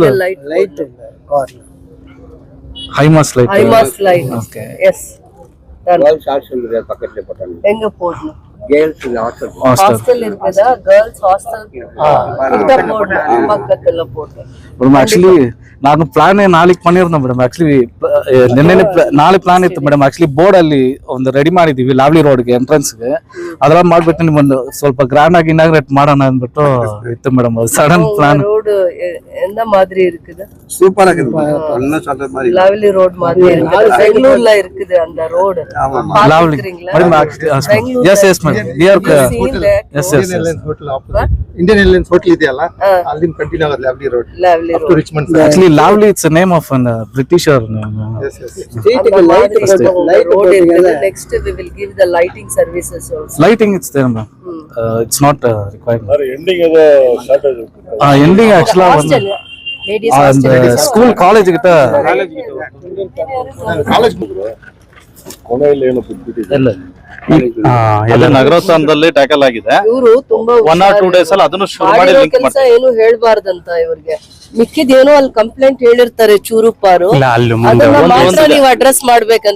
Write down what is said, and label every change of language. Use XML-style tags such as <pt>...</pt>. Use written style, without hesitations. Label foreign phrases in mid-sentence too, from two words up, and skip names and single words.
<ta>லைட்</ta> <en>highmast light. okay yes</en> <ta>பக்கத்துல போட்டாங்க. எங்க போடணும்? கேர்ள்ஸ் ஹாஸ்டல் இருக்குதா?</ta> <en>girls hostel</en> <ta>கிட்ட போடணும், பக்கத்துல போடணும்.</ta> <kn>ஆக்சுவலி ನಾನು ಪ್ಲಾನ್ ನಾಳೆಗೆ பண்ணிருந்தோம் ಮೇಡಮ್. ಆಕ್ಚುಲಿ ನಿನ್ನೆ ನಾಳೆ ಪ್ಲಾನ್ ಇತ್ತು ಮೇಡಮ್. ಆಕ್ಚುಲಿ ಬೋರ್ಡ್ ಅಲ್ಲಿ ಒಂದು ರೆಡಿ ಮಾಡಿದೀವಿ ಲಾವ್ಲಿ ರೋಡ್ಗೆ ಎಂಟ್ರೆನ್ಸ್ಗೆ. ಅದೆಲ್ಲ ಮಾಡ್ಬಿಟ್ಟು ನಿಮ್ಮೊಂದು ಸ್ವಲ್ಪ ಗ್ರ್ಯಾಂಡ್ ಆಗಿ ಇನಾಗ್ರೇಟ್ ಮಾಡೋಣ ಅಂದ್ಬಿಟ್ಟು ಇತ್ತು ಮೇಡಮ್. ಅದು</kn> <en>sudden plan.</en> <ta>ரோடு எந்த மாதிரி இருக்குது? சூப்பரா இருக்குது. ஒன்னும் சொல்ற மாதிரி லாவ்லி ரோட் மாதிரி இருக்குது. பெங்களூர்ல இருக்குது அந்த ரோடு.</ta> <kn>ಲಾವ್ಲಿ ಮೇಡಮ್.</kn> <en>yes yes madam. yes yes</en> <kn>ಇಂಡಿಯನ್ ಏರ್ಲೈನ್ಸ್ ಹೋಟೆಲ್ ಇದೆಯಲ್ಲ, ಅಲ್ಲಿಂದ ಕಂಟಿನ್ಯೂ ಆಗುತ್ತೆ ಲಾವ್ಲಿ ರೋಡ್ ಲಾವ್ಲಿ ಟು ರೋಡ್. ರಿಚ್ಮಂಡ್.</kn> <en>actually Lavelle it's a name of a Britisher name. ರೋಡ್ இருக்குது. ನೆಕ್ಸ್ಟ್ we will give the lighting services also. Lighting it's there ma'am. It's not required. ending actually Hostel, ladies and school college கிட்ட</en> <kn>ಕಾಲೇಜ್ ಎಲ್ಲ ನಗರೋತ್ಥಾನದಲ್ಲಿ ಟ್ಯಾಕಲ್ ಆಗಿದೆ. ಇವರು ತುಂಬಾ</kn> <en>1 or 2 days</en> <kn>ಅಲ್ಲಿ ಅದನ್ನು ಶುರು ಮಾಡಿ ಲಿಂಕ್ ಕೆಲಸ ಏನು ಹೇಳ್ಬಾರ್ದಂತ ಇವ್ರಿಗೆ. ಮಿಕ್ಕಿದ ಏನೋ ಅಲ್ಲಿ ಕಂಪ್ಲೇಂಟ್ ಹೇಳಿರ್ತಾರೆ ಚೂರುಪಾರು, ಅದನ್ನ ಮಾತ್ರ ನೀವು ಅಡ್ರೆಸ್ ಮಾಡ್ಬೇಕಂತೆ.</kn>